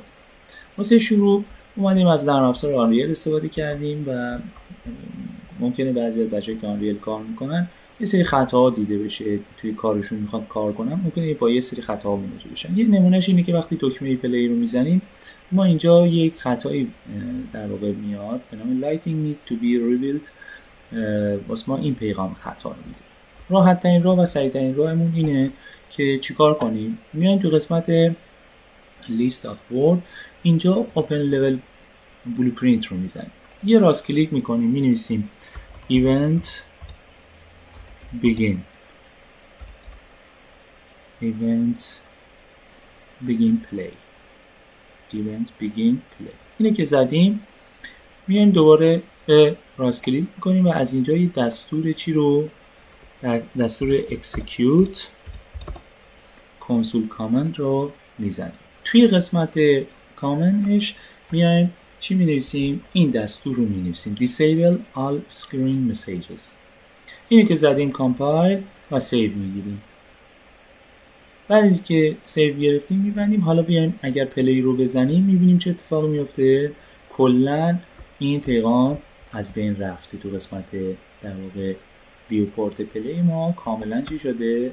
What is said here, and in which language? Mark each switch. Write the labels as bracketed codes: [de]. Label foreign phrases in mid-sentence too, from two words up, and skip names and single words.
[fa] واسه شروع اومدیم از نرم افزار آنریل استفاده کردیم و ممکنه بعضی از بچه‌ها که آنریل کار میکنن یه سری خطاها دیده بشه توی کارشون، میخواد کار کنن ممکنه با یه سری خطاها مواجه بشن. یه نمونهش اینه که وقتی دکمه پلی رو میزنیم ما اینجا یک خطایی در واقع میاد به نام [en] lighting need to be rebuilt. [fa] واسه ما این پیغام خطا رو میده. راحت ترین راه و سریع ترین راهمون اینه که چیکار کنیم؟ میایم تو قسمت [en] list of word، [fa] اینجا [en] open level blueprint [fa] رو میزنیم، یه راست کلیک میکنیم، مینویسیم [en] event begin play. [fa] اینه که زدیم میایم دوباره راست کلیک میکنیم و از اینجا یه دستور دستور [en] execute console command [fa] رو میزنیم. توی قسمت کامنتش میایم چی مینویسیم؟ این دستور رو مینویسیم [en] disable all screen messages. [fa] اینه که زدیم کامپایل و سیو میگیریم. بعد از که سیو گرفتیم میبندیم. حالا بیایم اگر پلی رو بزنیم میبینیم چه اتفاقی میفته. کلا این پیغام از بین رفته. تو قسمت در واقع ویوپورت پلی ما کاملا چی شده؟